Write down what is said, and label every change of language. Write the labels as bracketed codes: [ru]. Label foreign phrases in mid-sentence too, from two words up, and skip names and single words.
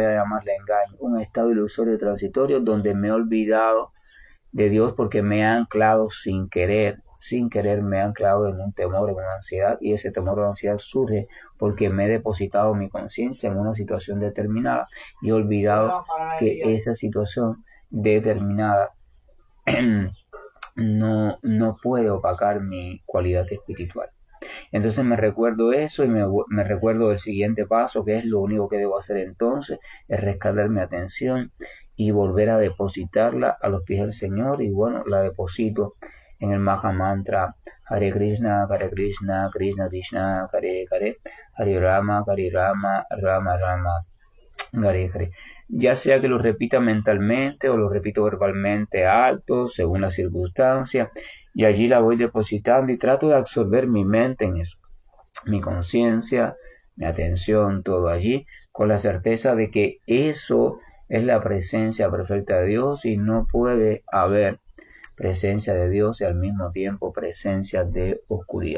[es] a llamarle engaño, un estado ilusorio transitorio donde me he olvidado de Dios porque me he anclado sin querer me he anclado en un temor, en una ansiedad, y ese temor o ansiedad surge porque me he depositado mi conciencia en una situación determinada y he olvidado que esa situación determinada no puede opacar mi cualidad espiritual. Entonces me recuerdo eso y me recuerdo el siguiente paso, que es lo único que debo hacer entonces, es rescatar mi atención y volver a depositarla a los pies del Señor. Y bueno, la deposito en el Maha Mantra [sa] हरे कृष्ण, कृष्ण कृष्ण, हरे हरे, हरे राम, राम राम, हरे हरे. [es] Ya sea que lo repita mentalmente o lo repito verbalmente alto, según la circunstancia, y allí la voy depositando y trato de absorber mi mente en eso, mi conciencia, mi atención, todo allí, con la certeza de que eso es la presencia perfecta de Dios y no puede haber presencia de Dios y al mismo tiempo presencia de oscuridad.